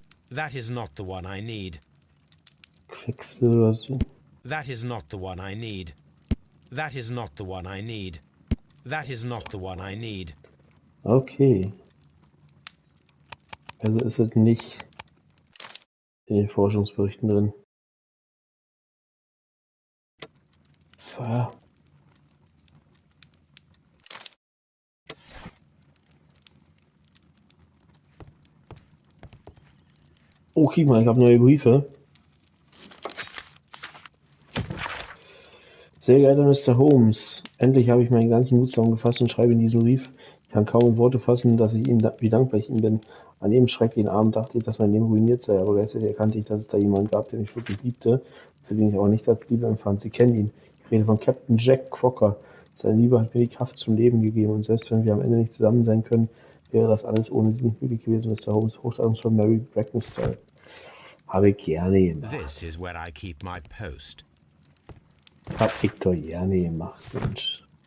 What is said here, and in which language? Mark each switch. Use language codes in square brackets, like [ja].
[en] That is not the one I need. [de] Quecksilber. [en] That is not the one I need. That is not the one I need. That is not the one I need. Okay. [de] Also ist es nicht in den Forschungsberichten drin. Oh, guck mal, ich habe neue Briefe. Sehr geehrter Mr. Holmes, endlich habe ich meinen ganzen Mut zusammengefasst und schreibe in diesem Brief. Ich kann kaum in Worte fassen, dass ich Ihnen wie dankbar ich Ihnen bin. An jedem schrecklichen Abend dachte ich, dass mein Leben ruiniert sei, aber gleichzeitig erkannte ich, dass es da jemanden gab, der mich wirklich liebte, für den ich auch nicht als Liebe empfand. Sie kennen ihn. Ich rede von Captain Jack Crocker. Seine Liebe hat mir die Kraft zum Leben gegeben und selbst wenn wir am Ende nicht zusammen sein können, wäre das alles ohne Sie nicht möglich gewesen, Mr. Holmes. Hochachtung von Mary Brackenstall. Habe ich gerne gemacht. [en] This is where I keep my post. [de] Hab ich doch gerne gemacht, Mensch.